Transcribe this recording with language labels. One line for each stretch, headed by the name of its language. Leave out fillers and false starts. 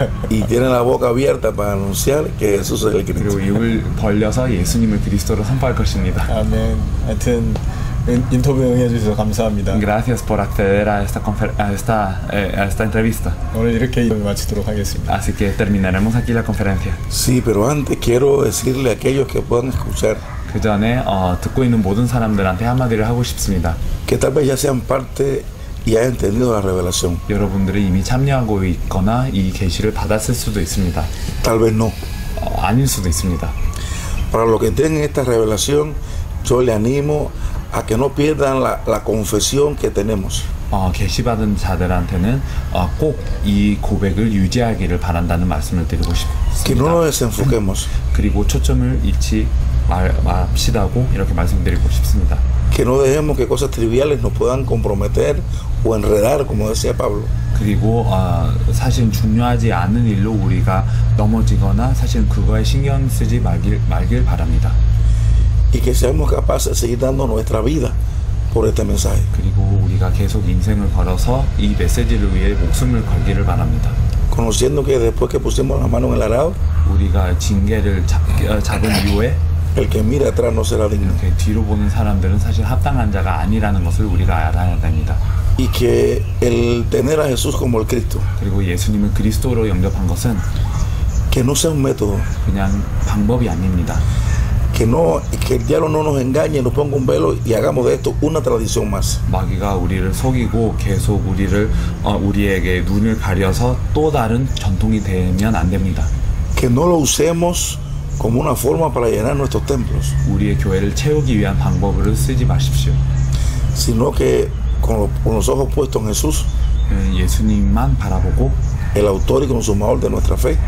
Spanish: y tiene la boca abierta para anunciar que Jesús es el Cristo.
Korean: 그리고 입을 벌려서 예수님을 그리스도로 선포할 것입니다. 아멘. 하여튼 인터뷰 응해주셔서 감사합니다.
Spanish: Gracias por acceder a esta entrevista.
Korean: 오늘 이렇게 마치도록 하겠습니다.
Spanish: Así que terminaremos aquí la conferencia. Sí, pero antes quiero decirle a aquellos que puedan escuchar
Korean: 그 전에 듣고 있는 모든 사람들한테 한마디를 하고 싶습니다.
Spanish: que tal vez ya sean parte y hayan entendido la revelación.
Korean: 여러분들이 이미 참여하고 있거나 이 계시를 받았을 수도 있습니다.
Spanish: Tal vez no.
Korean: 아닐 수도 있습니다.
Spanish: Para los que tienen esta revelación, yo le animo a que no pierdan la confesión que tenemos.
Korean: 계시받은 자들한테는 꼭 이 고백을 유지하기를 바란다는 말씀을 드리고
Spanish: Que no nos desenfoquemos.
Korean: 그리고 초점을 잃지 맙시다고 이렇게 말씀드리고 싶습니다.
Spanish: Que no dejemos que cosas triviales nos puedan comprometer o enredar, como decía Pablo.
Korean: 그리고 사실 중요하지 않은 일로 우리가 넘어지거나 사실 그거에 신경 쓰지 말길 바랍니다.
Spanish: Y que seamos capaces de seguir dando nuestra vida por este mensaje.
Korean: 그리고 우리가 계속 인생을 걸어서 이 메시지를 위해 목숨을 걸기를 바랍니다.
Spanish: Conociendo que después que pusimos la mano en el arado,
Korean: 우리가 징계를 잡은 이후에
Spanish: el que mira atrás no será digno.
Korean: 이렇게 뒤로 보는 사람들은 사실 합당한 자가 아니라는 것을 우리가 알아야 됩니다.
Spanish: Y que el tener a Jesús como el Cristo,
Korean: 그리고 예수님을 그리스도로 영접한 것은
Spanish: que no sea un método,
Korean: 그냥 방법이 아닙니다.
Spanish: que el diablo no nos engañe, nos ponga un velo y hagamos de esto una tradición más.
Korean: 마귀가 우리를 속이고 계속 우리에게 눈을 가려서 또 다른 전통이 되면 안 됩니다.
Spanish: Que no lo usemos como una forma para llenar nuestros templos,
Korean: 우리의 교회를 채우기 위한 방법으로 쓰지 마십시오.
Spanish: sino que con los ojos puestos en Jesús,
Korean: 예수님만 바라보고
Spanish: el autor y consumador de nuestra fe,